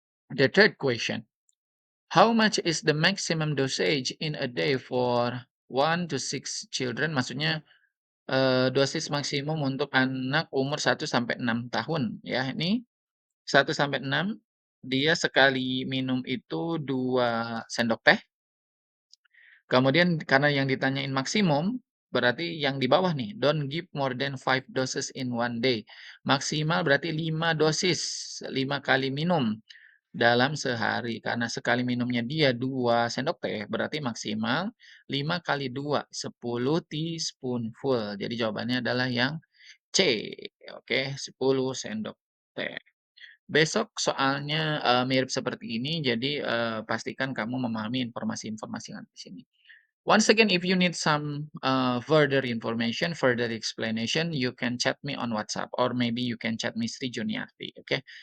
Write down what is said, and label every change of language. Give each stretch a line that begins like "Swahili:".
English: The third question, how much is the maximum dosage in a day for 1 to 6 children?
Indonesian: Maksudnya, dosis maksimum untuk anak umur 1 sampai 6 tahun ya, ini 1 sampai 6 dia sekali minum itu 2 sendok teh. Kemudian karena yang ditanyain maksimum, berarti yang di bawah nih, don't give more than 5 doses in 1 day. Maksimal berarti 5 dosis, 5 kali minum dalam sehari. Karena sekali minumnya dia 2 sendok teh, berarti maksimal 5 kali 2, 10 teaspoonful. Jadi jawabannya adalah yang C, oke, 10 sendok teh. Besok soalnya, mirip seperti ini, jadi, pastikan kamu memahami informasi-informasi yang ada di sini.
English: Once again, if you need some, further information, further explanation, you can chat me on WhatsApp or maybe you can chat Miss Sri Juniarti, oke?